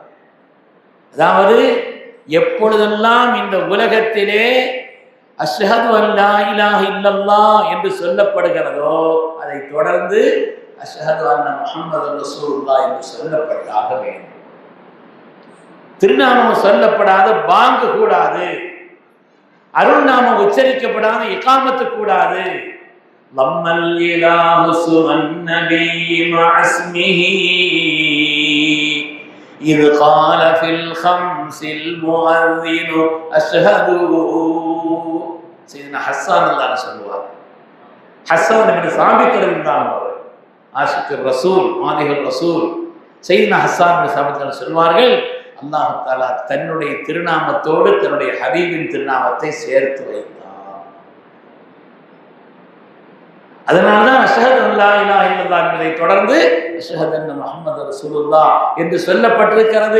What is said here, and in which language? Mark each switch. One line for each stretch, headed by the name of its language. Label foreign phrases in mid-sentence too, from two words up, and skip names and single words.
Tamil: அதாவது எப்பொழுதெல்லாம் இந்த உலகத்திலே
Arabic: أشهد ألا إله إلا الله
Tamil: என்று சொல்லப்படுகிறதோ அதை தொடர்ந்து
Arabic: أشهد أن محمد رسول الله
Tamil: என்று சொல்லப்பட்டாக வேண்டும். திருநாமம் சொல்லப்படாத பாங்கு கூடாது, அருள்நாமம் உச்சரிக்கப்படாத இகாமத்து கூடாது.
Arabic: لما الإله ثم النبي مع اسمه إذ قال في الخمس المؤذن أشهد.
Tamil: سيدنا حسان الله சொல்லுவார். ஹஸ்ஸான் இப்னு சாபித்
Arabic: رضي الله عنه عاشق الرسول مادح الرسول
Tamil: சையதுனா ஹஸ்ஸான் இப்னு சாபித் சொல்வார்கள், அல்லாஹ் தஆலா தன்னுடைய திருநாமத்தோடு தன்னுடைய ஹபீபின் திருநாமத்தை சேர்த்து வைத்தார். அதனால்தான்
Arabic: أشهد ألا إله إلا الله
Tamil: என்பதை தொடர்ந்து
Arabic: أشهد أن محمد رسول الله
Tamil: என்று சொல்லப்பட்டிருக்கிறது.